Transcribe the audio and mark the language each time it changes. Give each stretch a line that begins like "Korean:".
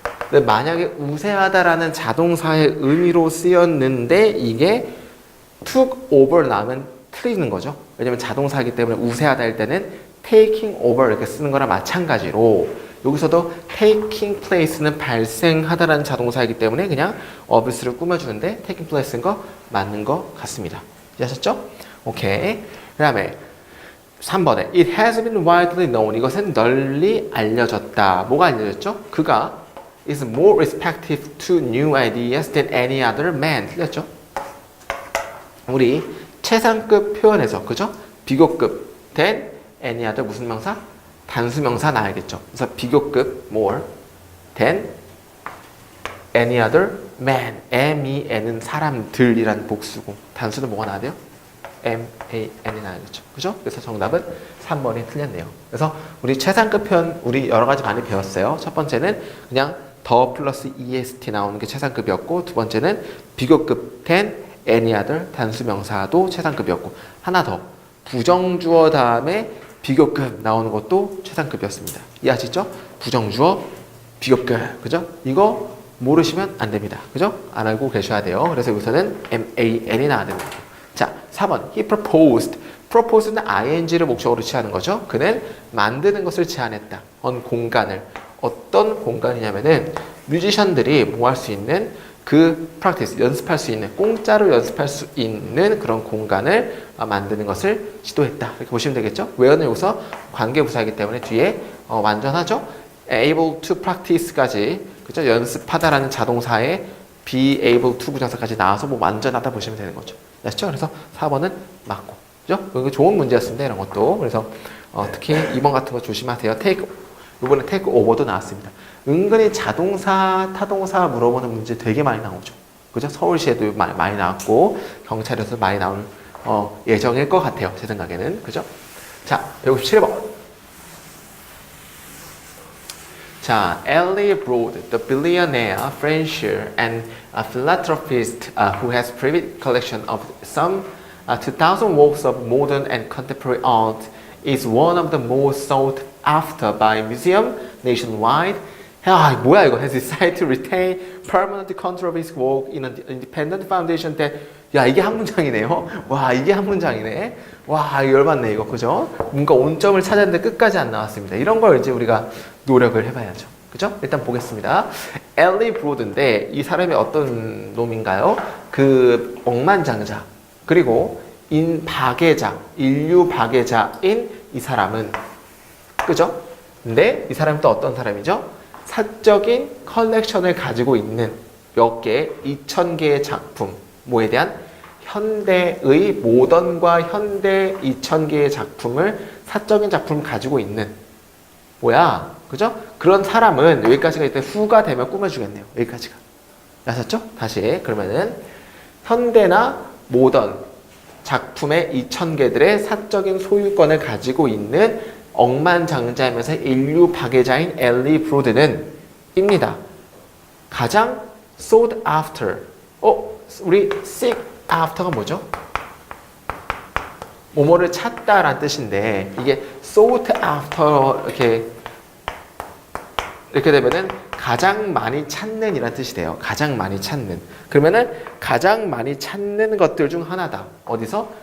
Korean: 근데 만약에 우세하다라는 자동사의 의미로 쓰였는데 이게
English: took over
Korean: 나오면 틀리는 거죠. 왜냐면 자동사이기 때문에 우세하다일 때는
English: taking over
Korean: 이렇게 쓰는 거랑 마찬가지로 여기서도
English: taking place
Korean: 는 발생하다라는 자동사이기 때문에 그냥 obvious를 꾸며주는데 taking place인 거 맞는 것 같습니다. 이해하셨죠? 오케이. 그 다음에 3번에
English: It has been widely known.
Korean: 이것은 널리 알려졌다. 뭐가 알려졌죠? 그가
English: is more receptive to new ideas than any other man.
Korean: 틀렸죠? 우리 최상급 표현에서, 그죠? 비교급
English: than any other
Korean: 무슨 명사? 단수명사 나야겠죠. 그래서 비교급
English: more than any other man.
Korean: M-E-N은 사람들이란 복수고 단수는 뭐가 나야 돼요? M-A-N이 나야겠죠. 그죠? 그래서 정답은 3번이 틀렸네요. 그래서 우리 최상급 표현 우리 여러 가지 많이 배웠어요. 첫 번째는 그냥 더 플러스 EST 나오는 게 최상급이었고, 두 번째는 비교급 than any other 단수명사도 최상급이었고, 하나 더 부정주어 다음에 비교급 나오는 것도 최상급이었습니다. 이해하시죠? 부정주어 비교급, 그죠? 이거 모르시면 안 됩니다. 그죠? 안 알고 계셔야 돼요. 그래서 여기서는 MAN이 나와야 됩니다. 자, 4번
English: He proposed.
Korean: propose는 ing를 목적으로 취하는 거죠. 그는 만드는 것을 제안했다. on 공간을 어떤 공간이냐면은 뮤지션들이 뭐 할 수 있는 그 프랙티스, 연습할 수 있는, 공짜로 연습할 수 있는 그런 공간을 만드는 것을 시도했다. 이렇게 보시면 되겠죠? where는 여기서 관계부사이기 때문에 뒤에 완전하죠?
English: able to practice
Korean: 까지, 그죠? 연습하다라는 자동사에 be able to 부정사까지 나와서 뭐 완전하다 보시면 되는 거죠. 아시죠? 그래서 4번은 맞고, 그죠? 이거 좋은 문제였습니다. 이런 것도. 그래서 특히 2번 같은 거 조심하세요. 이번에 take over도 나왔습니다. 은근히 자동사, 타동사 물어보는 문제 되게 많이 나오죠. 그죠? 서울시에도 많이 나왔고, 경찰에서도 많이 나올 예정일 것 같아요. 제 생각에는. 그죠? 자, 157번.
English: 자, Ellie Broad, the billionaire, financier, and a philanthropist who has private collection of some 2,000 works of modern and contemporary art, is one of the most sought after by museum nationwide.
Korean: 야, 뭐야 이거?
English: Has decided to retain permanent control of his work in an independent foundation that.
Korean: 야, 이게 한 문장이네요. 와, 이게 한 문장이네. 와, 열받네 이거, 그죠? 뭔가 온점을 찾았는데 끝까지 안 나왔습니다. 이런 걸 이제 우리가 노력을 해봐야죠. 그죠? 일단 보겠습니다. 엘리 브로드인데 이 사람이 어떤 놈인가요? 그 억만장자, 그리고 박애자, 인류 박애자인 이 사람은, 그죠? 근데 이 사람은 또 어떤 사람이죠? 사적인 컬렉션을 가지고 있는 몇 개, 2,000개의 작품, 뭐에 대한 현대의 모던과 현대 2,000개의 작품을, 사적인 작품을 가지고 있는, 뭐야, 그죠? 그런 사람은 여기까지가 이때 후가 되면 꾸며주겠네요. 여기까지가. 아셨죠? 다시 그러면은 현대나 모던 작품의 2,000개들의 사적인 소유권을 가지고 있는 억만장자이면서 인류 박애자인 엘리 브로드는 입니다. 가장
English: sought after.
Korean: 우리 seek after가 뭐죠? 뭐뭐를 찾다라는 뜻인데 이게
English: sought after
Korean: 이렇게 되면은 가장 많이 찾는 이란 뜻이 돼요. 가장 많이 찾는. 그러면은 가장 많이 찾는 것들 중 하나다. 어디서?